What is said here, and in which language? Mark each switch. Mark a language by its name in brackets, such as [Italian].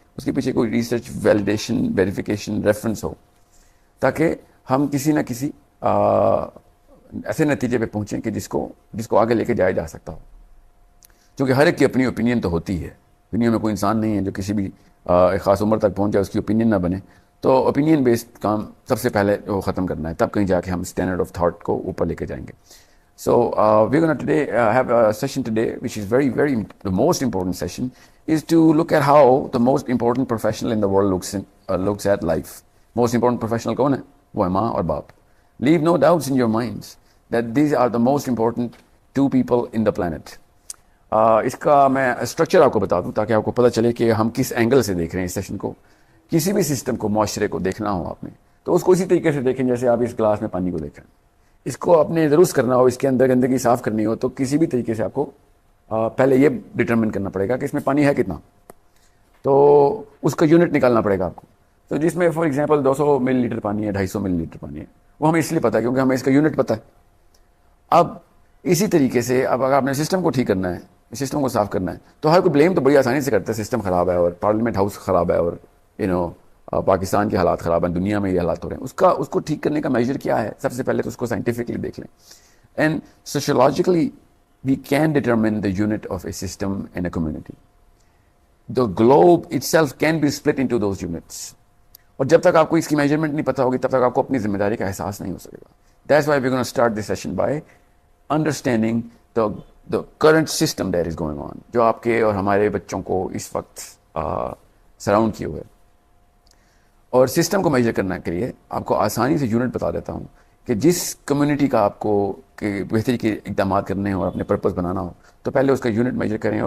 [Urdu] اس کے پیچھے کوئی ریسرچ, ویلیڈیشن, ویریفیکیشن, ریفرنس ہو, تاکہ ہم کسی نہ کسی ایسے نتیجے پہ پہنچیں کہ جس کو آگے لے کے جایا جا سکتا ہو. کیونکہ ہر ایک کی اپنی اوپینین تو ہوتی ہے. دنیا میں کوئی انسان نہیں ہے جو کسی بھی ایک خاص عمر تک پہنچ جائے, اس کی اوپینین نہ بنے. تو اوپینین بیسڈ کام سب سے پہلے وہ ختم کرنا ہے, تب کہیں جا کے ہم اسٹینڈرڈ آف تھاٹ کو اوپر لے کے جائیں گے. [English] So we're going to have a session today, which is the most important session, is to look at how the most important professional in the world looks at life. Most important professional [Urdu] kaun hai? وہ ہے ماں اور باپ. [English] Leave no doubts in your minds that these are the most important 2 people in the planet. [Urdu] اس کا میں structure آپ کو بتا دوں تاکہ آپ کو پتہ چلے کہ ہم کس اینگل سے دیکھ رہے ہیں اس سیشن کو. کسی بھی سسٹم کو, معاشرے کو دیکھنا ہو آپ نے, تو اس کو اسی طریقے سے دیکھیں جیسے آپ اس گلاس میں پانی کو دیکھ رہے ہیں. اس کو اپنے درست کرنا ہو, اس کے اندر گندگی صاف کرنی ہو, تو کسی بھی طریقے سے آپ کو پہلے یہ ڈٹرمن کرنا پڑے گا کہ اس میں پانی ہے کتنا, تو اس کا یونٹ نکالنا پڑے گا آپ کو. تو جس میں فار ایگزامپل 200 ملی لیٹر پانی ہے, 250 ملی لیٹر پانی ہے, وہ ہمیں اس لیے پتہ ہے کیونکہ ہمیں اس کا یونٹ پتہ ہے. اب اسی طریقے سے اب اگر آپ نے سسٹم کو ٹھیک کرنا ہے, سسٹم کو صاف کرنا ہے, تو ہر کوئی بلیم تو بڑی آسانی سے کرتا ہے, سسٹم خراب ہے, اور پارلیمنٹ ہاؤس خراب ہے, اور پاکستان کے حالات خراب ہیں, دنیا میں یہ حالات ہو رہے ہیں. اس کو ٹھیک کرنے کا میجر کیا ہے؟ سب سے پہلے تو اس کو سائنٹیفکلی دیکھ لیں. [English] And sociologically we can determine the unit of a system in a community. The globe itself can be split into those units. [Urdu] اور جب تک آپ کو اس کی میجرمنٹ نہیں پتہ ہوگی, تب تک آپ کو اپنی ذمہ داری کا احساس نہیں ہو سکے گا. [English] that's why we gonna start this session by understanding the current system that is going on, [Urdu] جو آپ کے اور ہمارے بچوں کو اس وقت سراؤنڈ کیے ہوئے. اور سسٹم کو میجر کرنے کے لیے آپ کو آسانی سے یونٹ بتا دیتا ہوں کہ جس کمیونٹی کا آپ کو بہتری کے اقدامات کرنے ہوں اور اپنے پرپز بنانا ہو, تو پہلے اس کا یونٹ میجر کریں.